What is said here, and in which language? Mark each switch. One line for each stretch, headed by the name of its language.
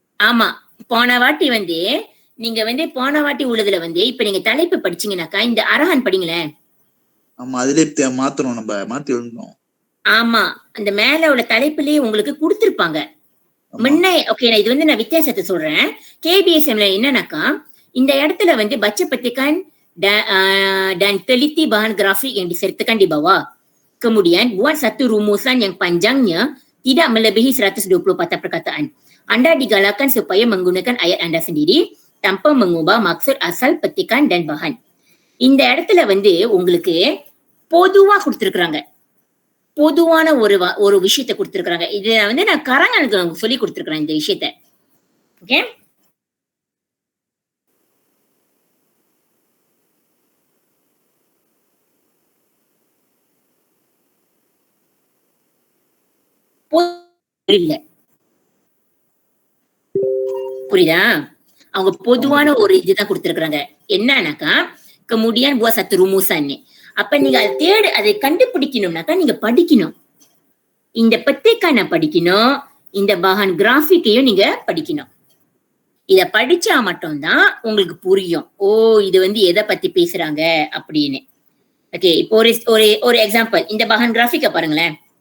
Tamil: ஆமா, போன வாட்டி நீங்க போன வாட்டி உள்ளதுல இப்ப நீங்க தலைப்பு படிச்சீங்கன்னாக்கா இந்த அரஹன் படிங்களேன். ஆமா, அதுல மாத்தணும், நம்ம மாத்தி எழுதணும். ஆமா, அந்த மேல உள்ள தலைப்புலயே உங்களுக்கு கொடுத்திருப்பாங்க முன்ன. ஓகே, இது நான் வித்தியாசத்தை சொல்றேன்.
Malay: KBSMல
Tamil: என்னன்னாக்கா இந்த இடத்துல
Malay: baca petikan dan teliti bahan grafik yang disertakan di bawah. Kemudian buat satu rumusan yang panjangnya tidak melebihi 120 patah perkataan. Anda digalakkan supaya menggunakan ayat anda sendiri tanpa mengubah maksud asal petikan dan bahan.
Tamil: இந்த இடத்துல உங்களுக்கு பொதுவா கொடுத்திருக்காங்க, பொதுவான ஒரு விஷயத்தை கொடுத்திருக்காங்க. இது நான் கரங்களுக்கு சொல்லி கொடுத்திருக்கிறேன் இந்த விஷயத்தை. ஓகே, இல்ல புரியுதா? அவங்க பொதுவான ஒரு இதுதான் கொடுத்திருக்காங்க. என்னன்னாக்கா
Malay: kemudian buat satu rumusan.
Tamil: அப்ப நீங்க அதை கண்டுபிடிக்கணும்னாக்கா நீங்க படிக்கணும். இந்த பத்திக்கான படிக்கணும், இந்த bahan கிராஃபிக்கையும் நீங்க படிக்கணும். இத படிச்சா மட்டும்தான் உங்களுக்கு புரியும், ஓ இது எதை பத்தி பேசுறாங்க அப்படின்னு. ஓகே, இப்போ ஒரு எக்ஸாம்பிள், இந்த bahan கிராஃபிக்க பாருங்களேன்.